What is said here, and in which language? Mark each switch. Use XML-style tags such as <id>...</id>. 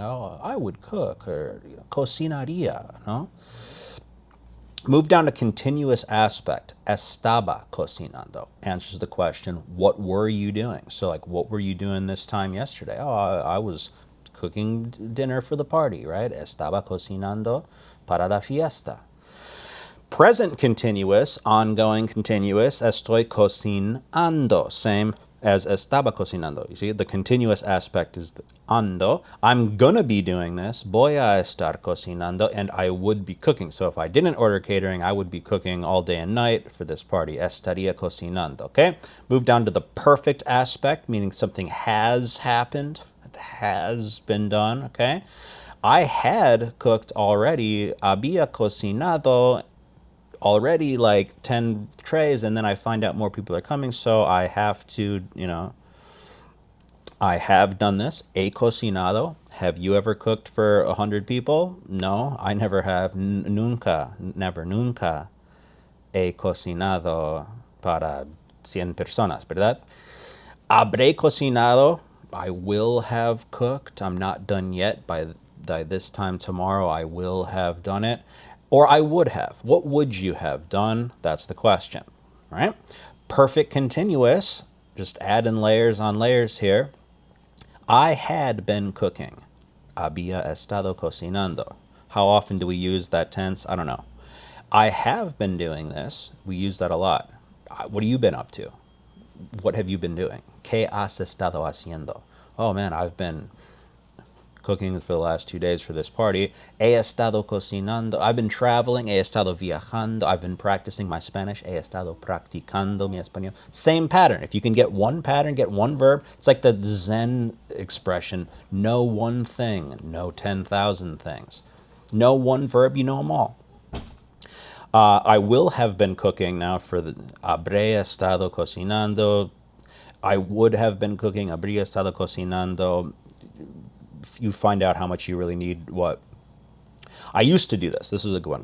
<en>Oh, I would cook, or cocinaría, no? Move down to continuous aspect.</en> <es>Estaba cocinando.</es> <en>Answers the question, what were you doing? So like, what were you doing this time yesterday? Oh, I was cooking dinner for the party, right?</en> <es>Estaba cocinando para la fiesta.</es> <en>Present continuous, ongoing continuous,</en> <es>estoy cocinando,</es> <en>same as</en> <es>estaba cocinando.</es> <en>You see, the continuous aspect is the ando. I'm gonna be doing this,</en> <es>voy a estar cocinando,</es> <en>and I would be cooking. So if I didn't order catering, I would be cooking all day and night for this party.</en> <es>Estaría cocinando, okay?</es> <en>Move down to the perfect aspect, meaning something has happened, has been done, okay? I had cooked already,</en> <es>había cocinado</es> <en>already like 10 trays, and then I find out more people are coming, so I have to, I have done this.</en> <es>He cocinado.</es> <en>Have you ever cooked for 100 people? No, I never have.</en> <es>Nunca, never, nunca he cocinado para 100 personas, ¿verdad? Habré cocinado.</es> <en>I will have cooked. I'm not done yet. By this time tomorrow, I will have done it. Or I would have. What would you have done? That's the question, right? Perfect continuous. Just add in layers on layers here. I had been cooking.</en> <es>Había estado cocinando.</es> <en>How often do we use that tense? I don't know. I have been doing this. We use that a lot. What have you been up to? What have you been doing?</en> <es>¿Qué has estado haciendo?</es> <en>Oh man, I've been cooking for the last 2 days for this party.</en> <es>He estado cocinando.</es> <en>I've been traveling.</en> <es>He estado viajando.</es> <en>I've been practicing my Spanish.</en> <es>He estado practicando mi español.</es> <en>Same pattern. If you can get one pattern, get one verb. It's like the Zen expression, know one thing, know 10,000 things. Know one verb, you know them all. I will have been cooking now for the</en> <es>habré estado cocinando.</es> <en>I would have been cooking,</en> <es>habría estado cocinando.</es> <en>You find out how much you really need what. I used to do this. This is a good one.</en>